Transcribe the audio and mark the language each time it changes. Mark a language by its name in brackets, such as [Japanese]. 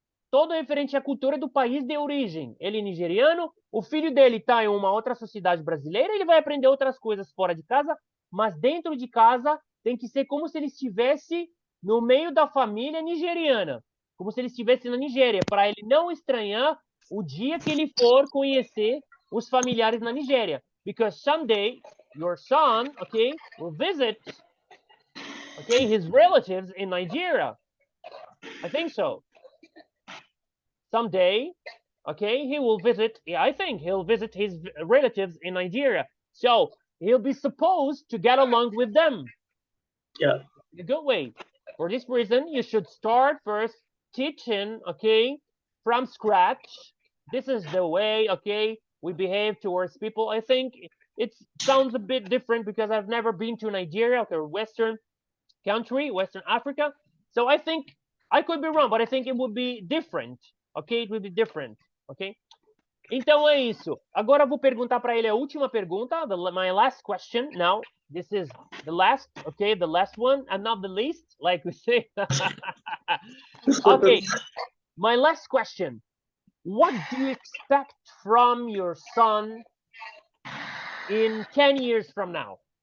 [Portuguese] Todo referente à cultura do país de origem. Ele é nigeriano, o filho dele está em uma outra sociedade brasileira, ele vai aprender outras coisas fora de casa, mas dentro de casa tem que ser como se ele estivesse no meio da família nigeriana. Como se ele estivesse na Nigéria, para ele não estranhar o dia que ele for conhecer os familiares na Nigéria. [English] Because someday, your son, okay, will visit, okay, his relatives in Nigeria. I think so. Someday, okay, he will visit, I think he'll visit his relatives in Nigeria. So he'll be supposed to get along with them. Yeah. In a good way. For this reason, you should start first teaching, okay, from scratch. This is the way, okay, we behave towards people. I think it sounds a bit different because I've never been to Nigeria, okay, Western country, Western Africa. So I think I could be wrong, but I think it would be different. Ok? It would be different. Ok? [Portuguese] Então é isso. Agora eu vou perguntar para ele a última pergunta. [English] My last question. Now, this is the last, okay? The last one and not the least, like we say. Okay. My last question. What do you expect from your son in 10 years from now?